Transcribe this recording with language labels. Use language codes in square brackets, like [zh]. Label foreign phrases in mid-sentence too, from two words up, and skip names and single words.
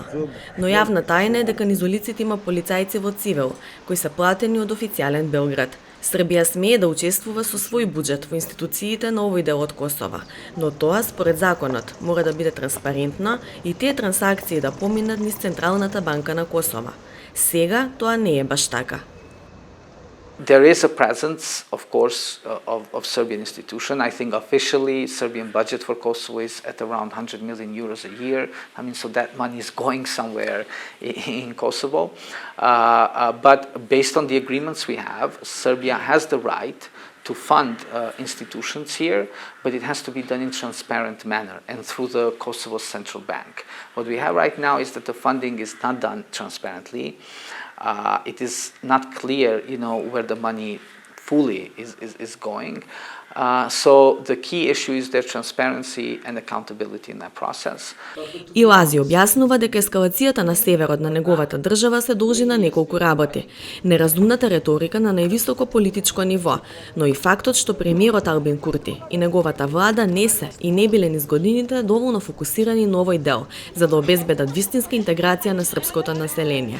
[mk] Но јавна тајна е дека низ улиците има полицајци во цивил, кои се платени од официјален Белград. Србија смее да учествува со свој буџет во институциите на овој дел од Косова, но тоа според законот мора да биде транспарентно и тие трансакции да поминат низ Централната банка на Косова. Сега тоа не е баш така. [en] There is a presence, of course, of Serbian institution. I think officially Serbian budget for Kosovo is at around 100 million euros a year. I mean, so that money is going somewhere in Kosovo. But based on the agreements we have, Serbia has the right to fund institutions here, but it has to be done in transparent manner and through the Kosovo Central Bank. What we have right now is that the funding is not done transparently. It is not clear, where the money fully is going. So the key issue is their transparency and accountability in that process. [mk] И Лази објаснува дека ескалацијата на северот на неговата држава се должи на неколку работи. Неразумната реторика на највисоко политичко ниво, но и фактот што премиерот Албин Курти и неговата влада не се и не биле низ годините доволно фокусирани на овој дел, за да обезбедат вистинска интеграција на српското население.